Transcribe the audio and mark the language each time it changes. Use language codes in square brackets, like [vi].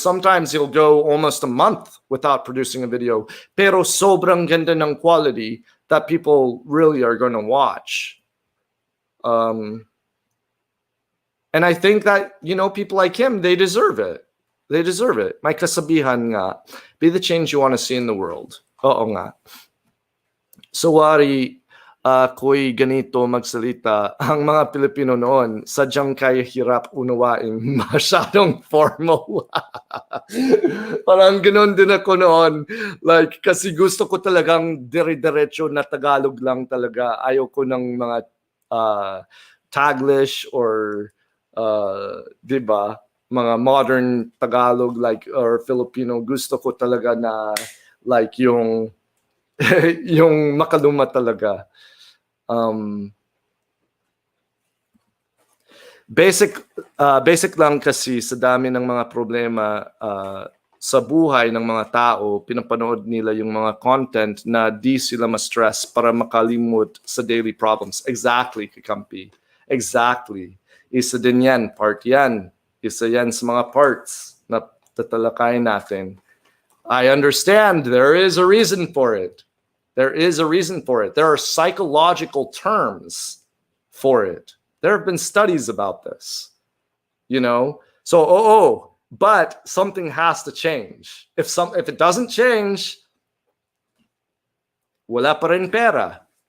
[en] Sometimes he'll go almost a month without producing a video, [tl] pero sobrang ganda ng [en] quality that people really are going to watch. And I think that, you know, people like him, they deserve it. They deserve it. [tl] May kasabihan nga, [en] be the change you want to see in the world. [tl] Oo nga. So, wari, ako'y ganito magsalita. Ang mga Pilipino noon, sadyang kaya hirap unawain, masyadong formal. Parang ganun din ako noon. Like, kasi gusto ko talagang dire-diretso na Tagalog lang talaga. Ayaw ko ng mga Taglish or, diba, mga modern Tagalog like or Filipino. Gusto ko talaga na like yung yung makaluma talaga. Basic lang kasi sa dami ng mga problema sa buhay ng mga tao, pinapanood nila yung mga content na di sila ma-stress para makalimot sa daily problems. Exactly, Kakampi. Exactly. Isa din yan, part yan. Isa yan sa mga parts na tatalakayin natin. [en] I understand there is a reason for it. There is a reason for it. There are psychological terms for it. There have been studies about this. You know? So, but something has to change. If it doesn't change, [tl] wala pa rin pera.